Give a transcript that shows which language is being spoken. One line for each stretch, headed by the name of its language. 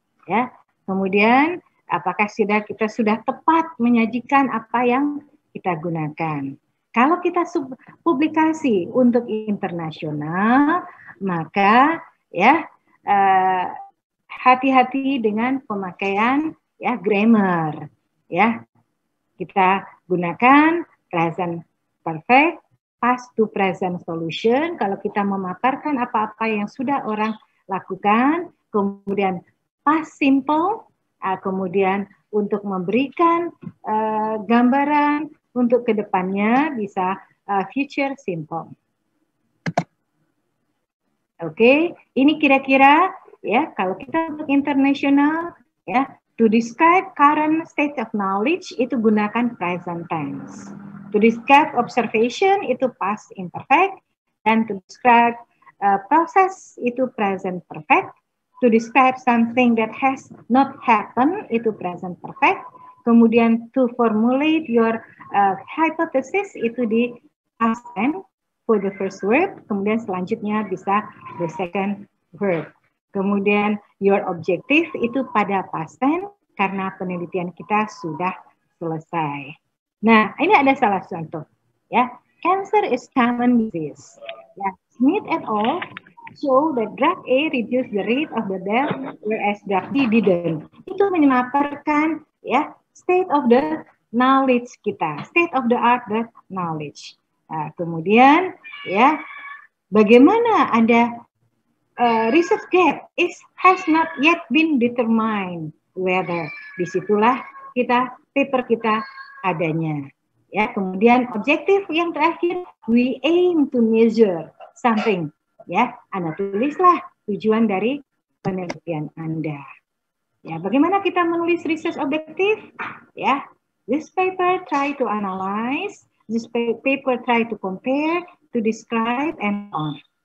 Indonesian: Ya, kemudian apakah kita sudah tepat menyajikan apa yang kita gunakan? Kalau kita publikasi untuk internasional, maka ya hati-hati dengan pemakaian ya grammar. Ya, kita gunakan present perfect, past to present solution. Kalau kita memaparkan apa-apa yang sudah orang lakukan, kemudian past simple, kemudian untuk memberikan gambaran untuk kedepannya bisa future simple. Oke, ini kira-kira ya kalau kita untuk internasional ya,
English: to describe current state of knowledge
Indonesian: itu gunakan present tense.
English: To describe observation itu past imperfect, dan to describe process itu present perfect. To describe something that has not happened itu present perfect. Kemudian to formulate your hypothesis itu di past tense for the first verb.
Indonesian: Kemudian selanjutnya bisa the second verb. Kemudian your objective itu pada past tense karena penelitian kita sudah selesai. Nah, ini ada salah contoh.
English: Ya, cancer is common disease. Ya, Smith et al. Show that drug A reduce the rate of the death, whereas drug B didn't.
Indonesian: Itu memaparkan ya state of the knowledge kita, state of the art the knowledge. Nah, kemudian ya bagaimana ada
English: research gap has not yet been determined whether.
Indonesian: Disitulah paper kita adanya. Ya, kemudian objektif yang terakhir,
English: we aim to measure something.
Indonesian: Ya, Anda tulislah tujuan dari penelitian Anda. Ya, bagaimana kita menulis research objektif?
English: Ya, this paper try to analyze, this paper try to compare, to describe, and on.